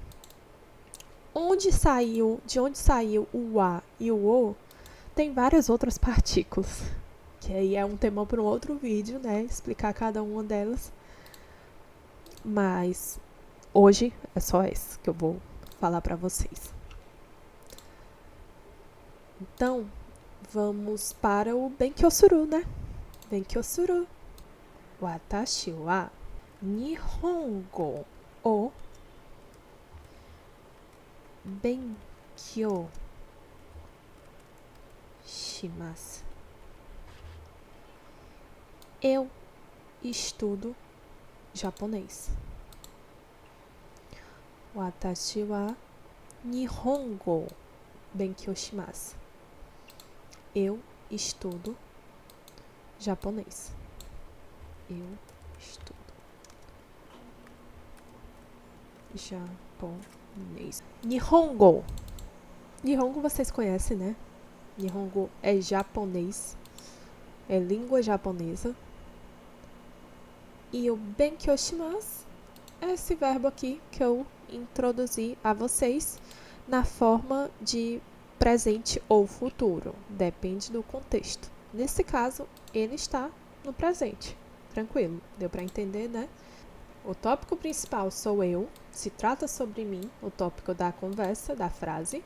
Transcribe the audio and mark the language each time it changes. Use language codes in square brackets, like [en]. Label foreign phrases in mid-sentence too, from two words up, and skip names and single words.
[pt] De onde saiu o a e o o, tem várias outras partículas, que aí é um tema para um outro vídeo, né? Explicar cada uma delas. Mas hoje é só esse que eu vou falar para vocês. Então, vamos para o Benkyosuru, né? Benkyosuru. [ja] 私は日本語を勉強します. [pt] Eu estudo japonês. [ja] 私は日本語勉強します. [pt] Eu estudo japonês. Eu estudo japonês. Nihongo. Nihongo vocês conhecem, né? Nihongo é japonês. É língua japonesa. E o [ja] 勉強します [pt] é esse verbo aqui que eu introduzi a vocês na forma de presente ou futuro. Depende do contexto. Nesse caso, ele está no presente. Tranquilo, deu para entender, né? O tópico principal sou eu, se trata sobre mim, o tópico da conversa, da frase.